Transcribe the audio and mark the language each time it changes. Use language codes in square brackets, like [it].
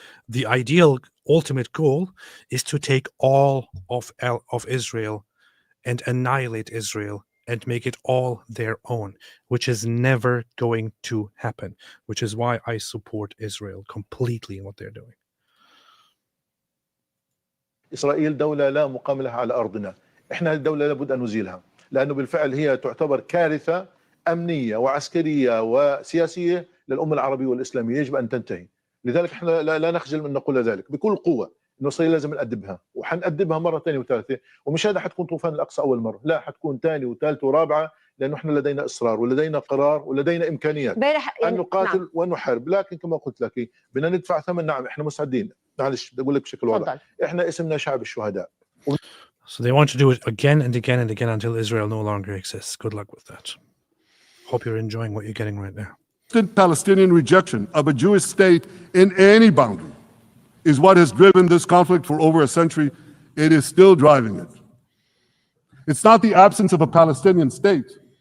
[en] The ideal ultimate goal is to take all of Israel and annihilate Israel and make it all their own, which is never going to happen, which is why I support Israel completely in what they're doing. [ar] إسرائيل دولة لا مقام لها على أرضنا. إحنا الدولة لابد أن نزيلها لأنه بالفعل هي تعتبر كارثة أمنية وعسكرية وسياسية للأمة العربية والإسلامية، يجب أن تنتهي. لذلك احنا لا نخجل من نقول ذلك بكل قوة، إنه إسرائيل لازم نأدبها وحنأدبها مرة ثانية وثالثة، ومش هذا حتكون طوفان الأقصى أول مرة، لا حتكون ثانية وثالثة ورابعة، لأنه احنا لدينا إصرار ولدينا قرار ولدينا إمكانيات أن نقاتل نعم. ونحارب، لكن كما قلت لك بدنا ندفع ثمن. نعم احنا مستعدين، معلش بدي أقول لك بشكل واضح، احنا اسمنا شعب الشهداء. [en] So they want to do it again and again and again until Israel no longer exists. Good luck with that. Hope you're enjoying what you're getting right now. Palestinian rejection of a Jewish state in any boundary is what has driven this conflict for over a century. It is still driving it. It's not the absence of a Palestinian state.